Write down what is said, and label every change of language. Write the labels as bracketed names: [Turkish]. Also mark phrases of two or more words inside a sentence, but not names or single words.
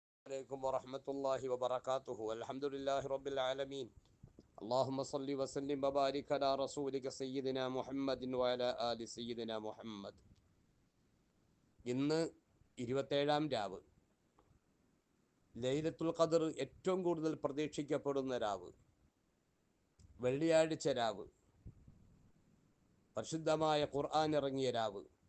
[Arabic] عليكم ورحمة الله وبركاته. الحمد لله رب العالمين. اللهم صل وسلم وبارك على رسولك سيدنا محمد وعلى آل سيدنا محمد. [Malayalam] ഇന്ന് 27-ാം രാവ്, ലൈലത്തുൽ ഖദർ ഏറ്റവും കൂടുതൽ പ്രതീക്ഷിക്കപ്പെടുന്ന രാവ്, വെള്ളിയാഴ്ച രാവ്, പരിശുദ്ധമായ ഖുർആൻ ഇറങ്ങിയ രാവ്,